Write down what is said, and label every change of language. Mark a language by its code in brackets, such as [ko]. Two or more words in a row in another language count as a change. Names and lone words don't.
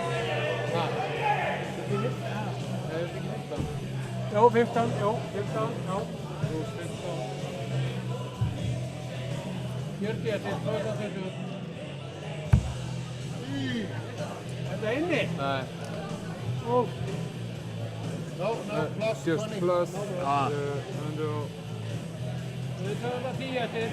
[is] Ha? Er þetta ekki 15? Jó, 15, jó, 15, já. Pluss 15. 40 eftir, 20. Þetta er inni? Nei. Ó. [en] No, plus Just 20. plus. Ah. [is] Við tökum það 10 eftir.